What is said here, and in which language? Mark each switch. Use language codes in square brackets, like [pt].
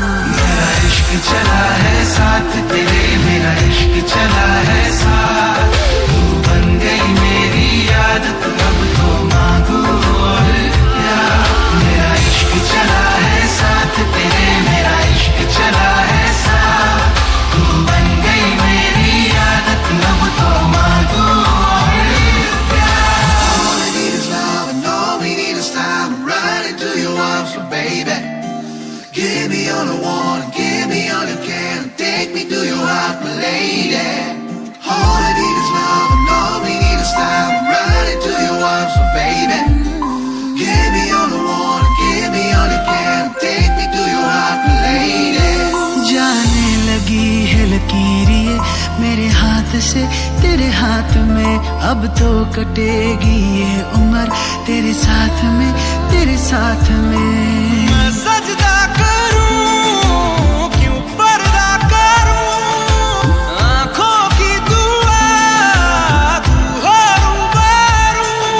[hi] मेरा इश्क चला है साथ तेरे, मेरा इश्क चला है साथ, तू बन गई मेरी याद, तू अब तो मांगू और क्या। मेरा इश्क चला है साथ तेरे, मेरा इश्क चला है साथ, तू बन गई मेरी याद, तू अब तो मांगू और क्या। [en] All we need is love and all we need is time, right into your arms, so baby. Give me all I want, give me all you can, take me to your heart, my lady. All I need is love and all we need is time, right into your arms, so baby. Give me all I want, give me all you can, take me to your heart, my lady. [hi] जाने लगी है लकीरें मेरे हाथ से तेरे हाथ में, अब तो कटेगी ये उम्र तेरे साथ में, तेरे साथ में। मैं सजदा करूं क्यों पर्दा करूं, आँखों की दुआ तू हो रूबरू।